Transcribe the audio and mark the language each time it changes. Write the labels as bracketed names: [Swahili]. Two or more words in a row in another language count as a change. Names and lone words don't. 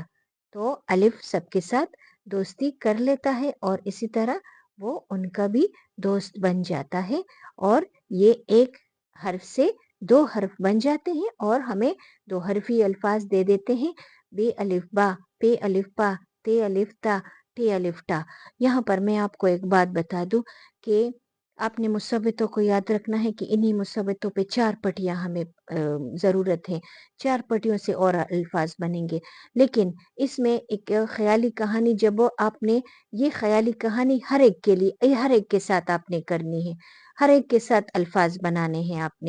[Urdu] تو الف سب کے ساتھ دوستی کر لیتا ہے اور اسی طرح وہ ان کا بھی دوست بن جاتا ہے اور یہ ایک حرف سے دو حرف بن جاتے ہیں اور ہمیں دو حرفی الفاظ دے دیتے ہیں، بے الف با، پے الف پا، تے الف تا، ٹے الف ٹا. یہاں پر میں آپ کو ایک بات بتا دوں کہ آپ نے مصوتوں کو یاد رکھنا ہے کہ انہی مصوتوں پہ چار پٹیاں ہمیں ضرورت ہے، چار پٹیوں سے اور الفاظ بنیں گے. لیکن اس میں ایک خیالی کہانی، جب آپ نے یہ خیالی کہانی ہر ایک کے لیے ہر ایک کے ساتھ آپ نے کرنی ہے، ہر ایک کے ساتھ الفاظ بنانے ہیں آپ نے.